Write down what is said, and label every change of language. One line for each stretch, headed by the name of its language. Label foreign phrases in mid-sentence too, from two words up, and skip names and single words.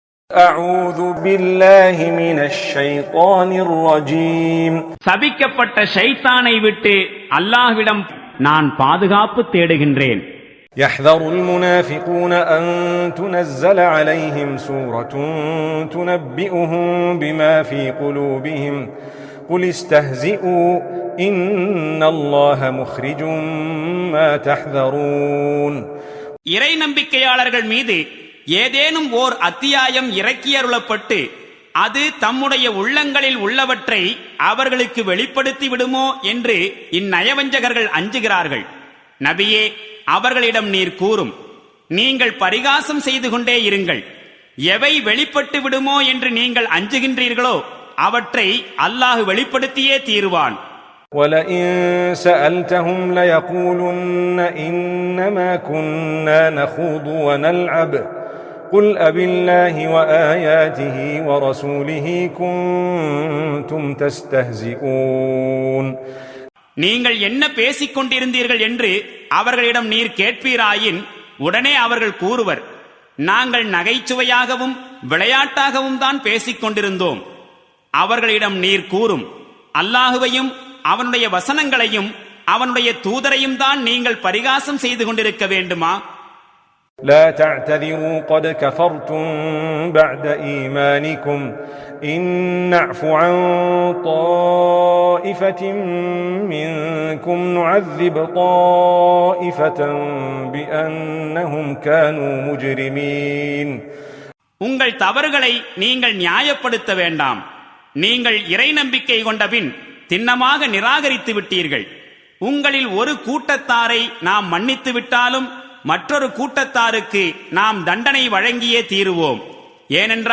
Arabic: أعوذ بالله من الشيطان الرجيم
Tamil: சபிக்கப்பட்ட ஷைத்தானை விட்டு அல்லாஹ்விடம் நான் பாதுகாப்பு தேடுகின்றேன்.
Arabic: يحذر المنافقون أن تنزل عليهم سورة تنبئهم بما في قلوبهم قل استهزئوا إن الله مخرج ما تحذرون.
Tamil: இறை நம்பிக்கையாளர்கள் மீது ஏதேனும் ஓர் அத்தியாயம் இறக்கியருளப்பட்டு அது தம்முடைய உள்ளங்களில் உள்ளவற்றை அவர்களுக்கு வெளிப்படுத்தி விடுமோ என்று இந்நயவஞ்சகர்கள் அஞ்சுகிறார்கள். நபியே, அவர்களிடம் நீர் கூறும், நீங்கள் பரிகாசம் செய்து கொண்டே இருங்கள். எவை வெளிப்பட்டு விடுமோ என்று நீங்கள் அஞ்சுகின்றீர்களோ அவற்றை அல்லாஹ் வெளிப்படுத்தியே தீருவான்.
Arabic: وَلَئِن سَأَلْتَهُمْ لَيَقُولُنَّ إِنَّمَا كُنَّا نَخُوضُ وَنَلْعَبُ قُلْ أَبِاللَّهِ وَآيَاتِهِ وَرَسُولِهِ كُنتُمْ تَسْتَهْزِئُونَ.
Tamil: நீங்கள் என்ன பேசிக் கொண்டிருந்தீர்கள் என்று அவர்களிடம் நீர் கேட்பீராயின் உடனே அவர்கள் கூறுவர், நாங்கள் நகைச்சுவையாகவும் விளையாட்டாகவும் தான் பேசிக் கொண்டிருந்தோம். அவர்களிடம் நீர் கூறும், அல்லாஹுவையும் அவனுடைய வசனங்களையும் அவனுடைய தூதரையும் தான் நீங்கள் பரிகாசம் செய்து கொண்டிருக்க வேண்டுமா?
Arabic: لا تعتذروا قد كفرتم بعد إيمانكم إن نعف عن طائفة منكم نعذب طائفة بأنهم كانوا مجرمين.
Tamil: உங்கள் தவறுகளை நீங்கள் நியாயப்படுத்த வேண்டாம். நீங்கள் இறை நம்பிக்கை கொண்டபின் திண்ணமாக நிராகரித்து விட்டீர்கள். உங்களில் ஒரு கூட்டத்தாரை நாம் மன்னித்து விட்டாலும் மற்றொரு கூட்டத்தாருக்கு நாம் தண்டனை வழங்கியே தீருவோம்.